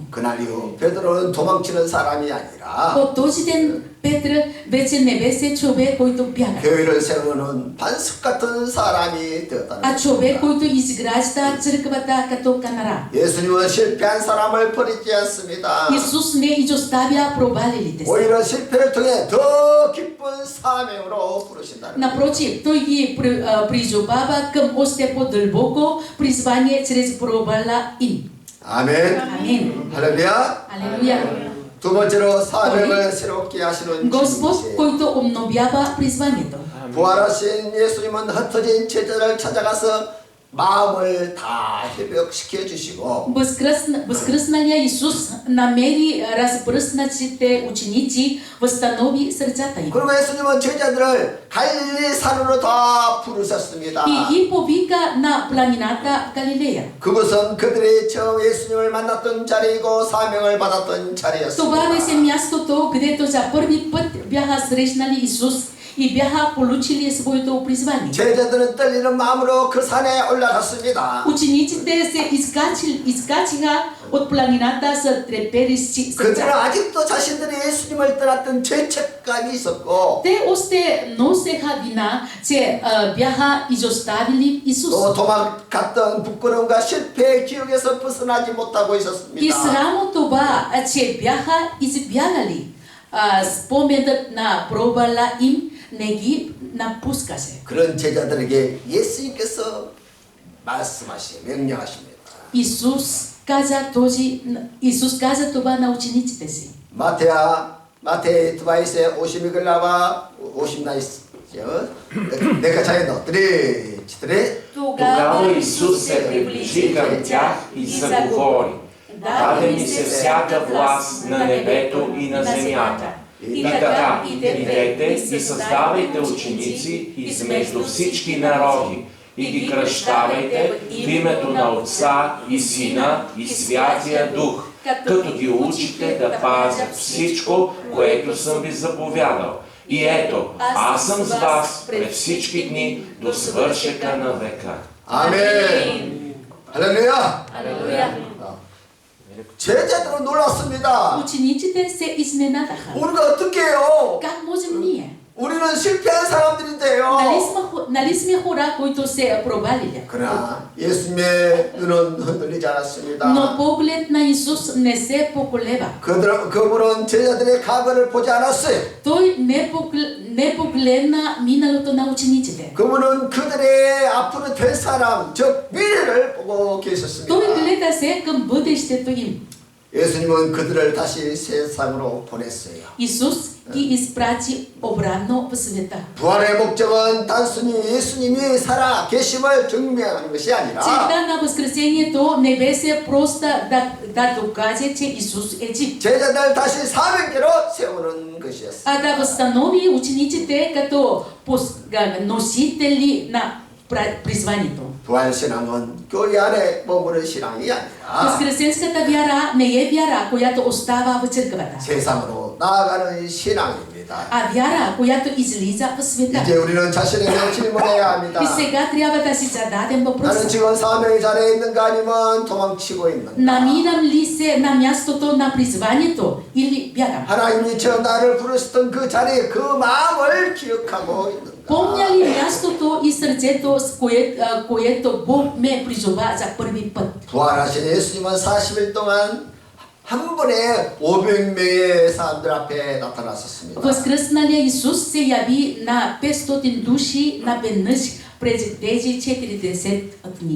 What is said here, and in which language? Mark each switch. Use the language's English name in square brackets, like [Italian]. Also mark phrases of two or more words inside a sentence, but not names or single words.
[Korean] 그날 이후 베드로는 도망치는 사람이 아니라 [Bulgarian] От този ден Петър вече не беше човек, който бяга, [Korean] 교회를 세우는 반석 같은 사람이 되었다는 [Bulgarian] а човек, [Korean] 것입니다. [Bulgarian] който изгражда църквата като канара. [Korean] 예수님은 실패한 사람을 버리지 않습니다. [Bulgarian] Исус не изоставя провалилите се. [Korean] 오히려 실패를 통해 더 기쁜 사명으로 부르신다는 것입니다. [Bulgarian] Напротив, той ги призовава към още по-дълбоко призвание чрез провала им. [Korean] 아멘. [Bulgarian] Амин. [Korean] 할렐루야. [Bulgarian] Алелуя. [Korean] 두 번째로 사명을 새롭게 하시는 [Bulgarian] Господ, [Korean] 주님이세요. [Bulgarian] който обновява призванието. [Korean] 부활하신 예수님은 흩어진 제자를 찾아가서 마음을 다 회복시켜 주시고 [Bulgarian] Възкръсналия Исус намери разбръснатите ученици, възстанови сърцата им. [Korean] 그리고 예수님은 제자들을 갈릴리 산으로 다 부르셨습니다. [Bulgarian] И ги повика на планината Галилея. [Korean] 그곳은 그들이 처음 예수님을 만났던 자리이고 사명을 받았던 [Bulgarian] Това [Korean] 자리였습니다. [Bulgarian] беше мястото, където за първи път бяха срещнали Исус и бяха получили своето призвание. [Korean] 제자들은 떨리는 마음으로 그 산에 올라갔습니다. [Bulgarian] Учениците се изкачиха от планината с треперещи [Korean] 그들은 [Bulgarian] сърца. [Korean] 아직도 자신들이 예수님을 떠났던 죄책감이 있었고 [Bulgarian] Те още носеха вина, че бяха изоставили Исус. [Korean] 또 도망갔던 부끄러움과 실패의 기억에서 벗어나지 못하고 [Bulgarian] И [Korean] 있었습니다. [Bulgarian] срамо това, че бяха избягали споменът на провала им, не ги напускаше. [Korean] 그런 제자들에게 예수님께서 말씀하시고 명령하십니다. [Bulgarian] Исус каза това на учениците си. [Korean] 마태 두바이스의 50글라와 50나이스 내가 자에 넣더리 치더리 [Bulgarian] Тогава Исус се приближи към тях и заговори: Даде ми се всяка власт на небето и на земята. И така, идете и създавайте ученици измежду всички народи и ги кръщавайте в името на Отца и Сина и Святия Дух, като ги учите да пазят всичко, което съм ви заповядал. И ето, аз съм с вас през всички дни до свършека на века. [Korean] 아멘. 할렐루야. [Bulgarian] Алелуя. [Korean] 제자들은 놀랐습니다. [Bulgarian] Учениците се изненадаха. [Korean] 우리가 어떻게 해요? [Bulgarian] Как можем ние? [Korean] 우리는 실패한 사람들인데요. [Bulgarian] Нали сме хора, които се провалили? [Korean] 그러나 예수님의 눈은 흔들리지 않았습니다. [Bulgarian] Но поглед на Исус не се поколева. [Korean] 그분은 제자들의 과거를 보지 않았어요. [Bulgarian] Той не погледна миналото на учениците. [Korean] 그분은 그들의 앞으로 될 사람, 즉 미래를 보고 계셨습니다. [Bulgarian] Той гледа се към бъдещето им. [Korean] 예수님은 그들을 다시 세상으로 보냈어요. [Bulgarian] Исус ги изпрати обратно в света. [Korean] 부활의 목적은 단순히 예수님이 살아 계심을 증명하는 것이 아니라 [Bulgarian] Целта на възкресението не беше просто да докаже, че Исус е жив, [Korean] 제자들 다시 사명대로 세우는 것이었어요. [Bulgarian] а да възстанови учениците като носители на призванието. [Korean] 부활신앙은 교회 안에 머무는 신앙이 아니라 [Bulgarian] Възкресенската вяра не е вяра, която остава в църквата, [Korean] 세상으로 나아가는 신앙입니다. [Bulgarian] а вяра, която излиза в света. [Korean] 이제 우리는 자신에게 질문해야 합니다. [Bulgarian] И сега трябва да си зададем [Korean] 나는 [Bulgarian] въпроса. [Korean] 지금 사명의 자리에 있는가 아니면 도망치고 있는가? [Bulgarian] Намирам ли се на мястото на призванието или бягам? [Korean] 하나님이 저 나를 부르셨던 그 자리, 그 마음을 기억하고 있는가? [Bulgarian] Помня ли мястото и сърцето, с което Бог ме призова за първи път? [Korean] 부활하신 예수님은 40일 동안 한 번에 500명의 사람들 앞에 나타났었습니다. [Bulgarian] Възкръсналия Исус се яви на 500 души наведнъж през тези 40 дни.